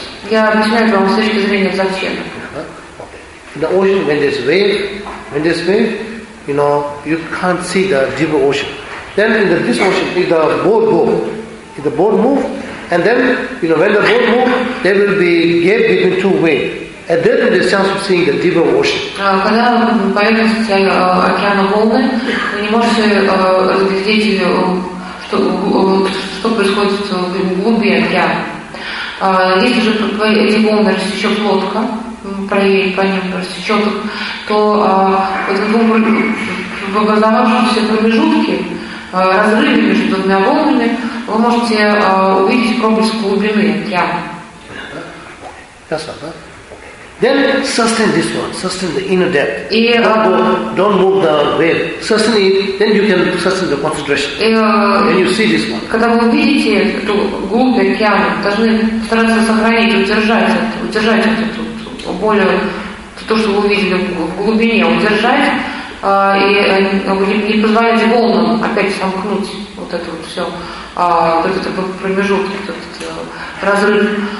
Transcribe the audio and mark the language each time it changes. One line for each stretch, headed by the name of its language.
English: In the ocean, when there's wave, you know, you can't see the deeper ocean. Then in the, this ocean, if the boat move, if the boat move, and then, you know, when the boat move, there will be gap between two waves. And then there is a chance of seeing the deeper ocean.
Russian: Когда на поверхности океана волны, вы не можете разглядеть, что происходит в глубине океана. Если же эти волны рассечет лодка, проверить по ним рассечет, то в образовавшемся промежутке, разрыве между двумя волнами, вы можете увидеть проблеск глубины океана.
English: Then sustain this one, sustain the inner depth. Don't move the wave. Sustain it, then you can sustain the concentration. Then you see this one.
Russian: Когда вы увидите эту глубь океана, должны стараться сохранить, удержать это более то, что вы увидели в глубине, удержать и не позволять волнам опять сомкнуть вот это вот все, вот этот промежуток, этот разрыв.